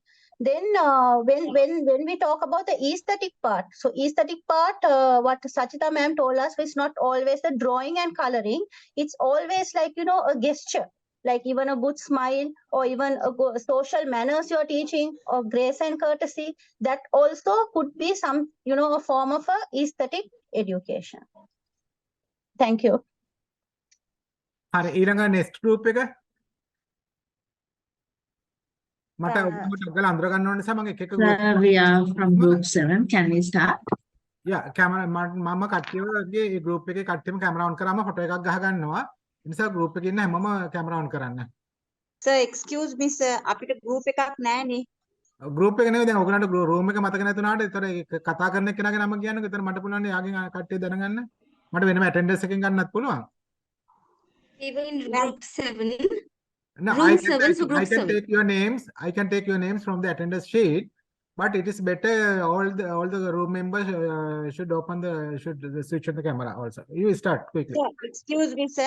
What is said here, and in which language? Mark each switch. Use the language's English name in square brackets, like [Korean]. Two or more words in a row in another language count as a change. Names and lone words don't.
[English] Then when we talk about the aesthetic part, so aesthetic part, what Sachita ma'am told us, is not always the drawing and coloring. It's always like, you know, a gesture, like even a good smile, or even a social manners you're teaching, or grace and courtesy. That also could be some, you know, a form of a aesthetic education. Thank you. [Sinhala] හරි ඊළඟ [English] next group [Sinhala] එක මට ඔයගොල්ලෝ අඳුර ගන්න ඕන නිසා මම එක එක group [English] We are from group 7. Can we start? Yeah, camera [Sinhala] මම කට්ටියගේ ඒ group එකේ කට්ටියම කැමරා on කරාම ෆොටෝ එකක් ගහ ගන්නවා. ඒ නිසා group එකේ ඉන්න හැමෝම කැමරා on කරන්න. [English] Sir, excuse me sir, [Sinhala] අපිට group එකක් නැහැනේ. ගෲප් එක නෙවෙයි දැන් ඔයගලන්ට රූම් එක මතක නැතුණාට ඒතර කතා කරන එක්කෙනාගේ නම කියන්නකෝ. එතන මට පුළුවන් යාගෙන් කට්ටිය දැනගන්න. මට වෙනම ඇටෙන්ඩන්ස් එකෙන් ගන්නත් පුළුවන්. [English] Even in group 7. No, Room 7, so I group can 7. take your names. I can take your names from the attendance sheet, but it is better all the room members should switch on the camera also. You start quickly. Sir, excuse me, sir.